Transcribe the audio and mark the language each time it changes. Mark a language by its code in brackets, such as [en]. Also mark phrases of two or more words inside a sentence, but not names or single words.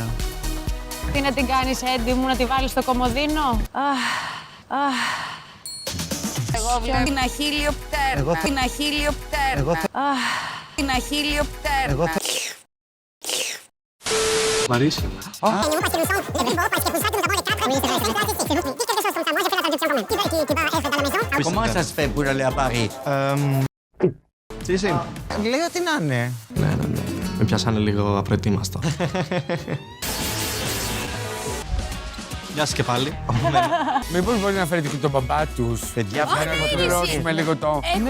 [el] Τι να την κάνεις, Έντι μου, να τη βάλεις στο κομμωδίνο? Εγώ βλέπω την αχίλιο πτέρνα. Την αχίλιο πτέρνα. Την αχίλιο πτέρνα. Μ' αρέσει. [fr] Comment ça se fait pour aller à Paris? [el] Τι εσύ? Λέει ότι να είναι. Ναι. Με πιάσανε λίγο απροετοίμαστο. Γεια σας και πάλι. Μήπως μπορεί να φέρετε και τον μπαμπά τους? Παιδιά, Για να ναι, πληρώσουμε λίγο το... Έχουνε